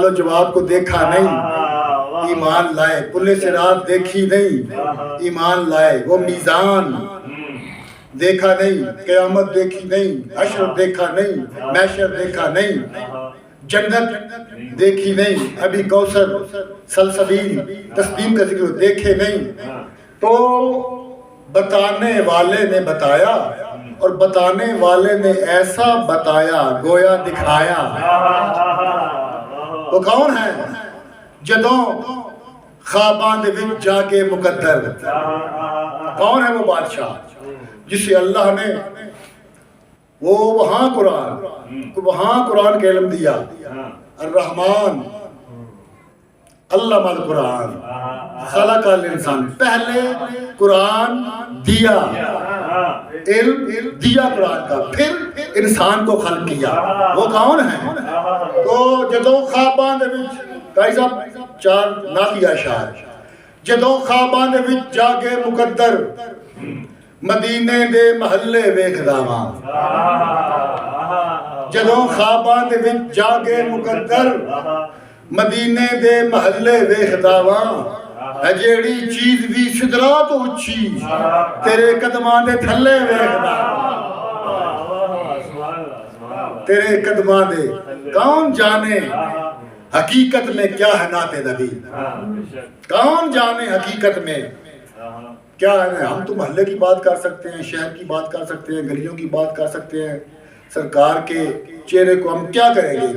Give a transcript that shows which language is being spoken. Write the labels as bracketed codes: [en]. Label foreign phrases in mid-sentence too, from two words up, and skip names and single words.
[ur] و جواب کو دیکھا نہیں ایمان لائے، پل صراط دیکھی نہیں ایمان لائے، وہ میزان دیکھا نہیں، قیامت دیکھی نہیں، حشر دیکھا نہیں، محشر دیکھا نہیں، جنت دیکھی نہیں، ابھی کوثر، سلسبیل، تسلیم کا ذکر دیکھے نہیں، تو بتانے والے نے بتایا، اور بتانے والے نے ایسا بتایا گویا دکھایا۔ وہ کون ہے؟ [pa] جدوں خواباں دے وچ جاگے مقدر، [ur] کون ہے وہ بادشاہ جسے اللہ نے وہاں قرآن کا علم دیا؟ [ar] الرحمن علم القرآن خلق الانسان، [ur] پہلے قرآن دیا، علم دیا قرآن کا، پھر انسان کو خلق کیا۔ وہ کون ہے؟ [pa] تو جدوں خواباں دے وچ [ur] قاری صاحب 4 نعتیہ اشعار، [pa] جدوں خواباں دے وچ جاگے مقدر، مدینے دے محلے ویکھدا واں، جدوں خواباں دے وچ جاگے مقدر، مدینے دے محلے ویکھدا واں، جیڑی چیز بھی سدرا تو اچھی تیرے قدماں دے تھلے ویکھدا، تیرے قدماں دے۔ [ur] کون جانے حقیقت میں کیا ہے نعت نبی، کون جانے حقیقت میں کیا ہے؟ ہم تو محلے کی بات کر سکتے ہیں، شہر کی بات کر سکتے ہیں، گلیوں کی بات کر سکتے ہیں، سرکار کے چہرے کو ہم کیا کریں گے؟